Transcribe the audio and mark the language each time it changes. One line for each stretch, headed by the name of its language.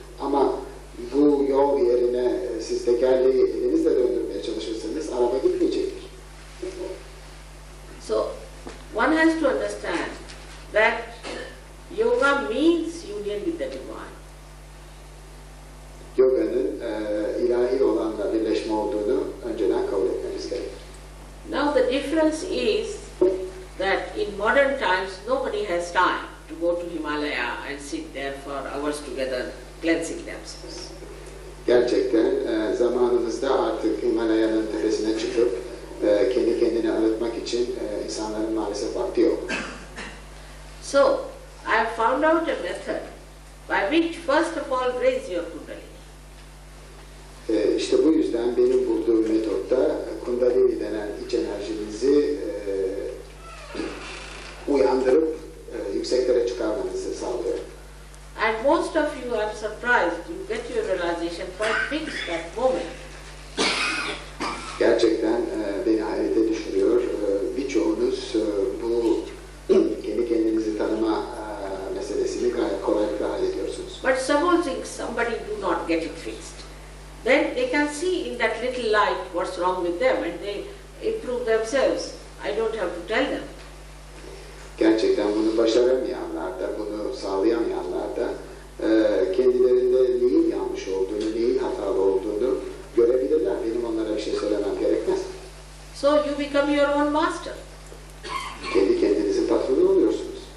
Turkish: Ama bu yol yerine siz tekerleği elinizle döndürmeye çalışırsanız araba gitmeyecektir.
English: So one has to understand that yoga means union with the divine.
Turkish: Yoga'nın ilahi olanla birleşme olduğunu önceden kabul etmemiz gerekir.
English: Now the difference is that in modern times nobody has time to go to Himalaya and sit there for hours together cleansing themselves.
Turkish: Gerçekten zamanımızda artık Himalaya'nın tepesine çıkıp kendi kendini arıtmak için insanların maalesef vakti yok.
English: So I have found out a method by which first of all raise your kundalini.
Turkish: İşte bu yüzden benim bulduğum metotta kundalini denen iç enerjinizi uyandırıp yükseklere çıkarmanızı sağlıyor.
English: And most of you are surprised, you get your realization quite fixed that moment.
Turkish: Gerçekten beni hayrete düşürüyor. Birçoğunuz bu kendi kendinizi tanıma meselesini gayet kolaylıkla hallediyorsunuz.
English: But supposing somebody do not get it fixed, then they can see in that little light what's wrong with them and they improve themselves. I don't have to tell them.
Turkish: Gerçekten bunu başaramayanlar da, bunu sağlayamayanlar da kendilerinde neyin yanlış olduğunu, neyin hatalı olduğunu görebilirler. Benim onlara bir şey söylemem gerekmez.
English: So you become your own master.
Turkish: Kendi kendinizin patronu oluyorsunuz.